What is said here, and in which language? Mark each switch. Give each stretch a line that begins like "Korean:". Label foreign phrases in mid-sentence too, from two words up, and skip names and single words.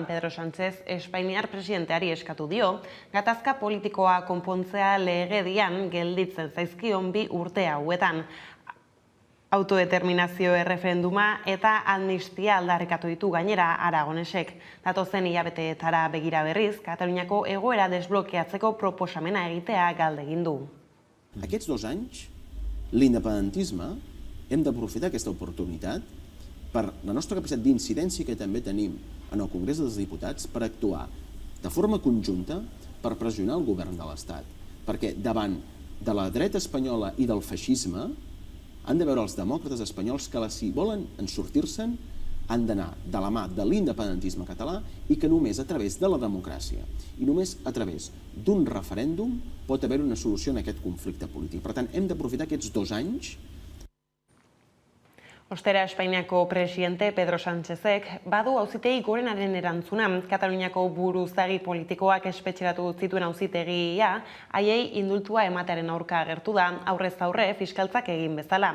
Basque: Pedro Sánchez Espainiar presidenteari eskatu dio, gatazka politikoa konpontzea legedian gelditzen zaizkion bi urte hauetan. Autodeterminazio erreferenduma eta amnistia aldarrikatu ditu gainera Aragonesek. Datozen hilabeteetara begira berriz, Kataluniako egoera desblokeatzeko proposamena egitea galdegin du.
Catalan: Aquests 2 anys l'independentisme hem d'aprofitar aquesta oportunitat per la nostra capacitat d'incidència que també tenim en el Congrés dels Diputats per actuar de forma conjunta per pressionar el govern de l'Estat. Perquè davant de la dreta espanyola i del feixisme han de veure els demòcrates espanyols que si volen en sortir-se'n han d'anar de la mà de l'independentisme català i que només a través de la democràcia i només a través d'un referèndum pot haver una solució en aquest conflicte polític. Per tant, hem d'aprofitar aquests 2 anys.
Basque: Ostera, Espainiako presidente Pedro Sánchezek badu auzitegi gorenaren erantzuna. Kataluniako buruzagi politikoak espetxeratu zituen auzitegia, haiei indultua ematearen aurka agertu da, aurrez aurre fiskaltzak egin bezala.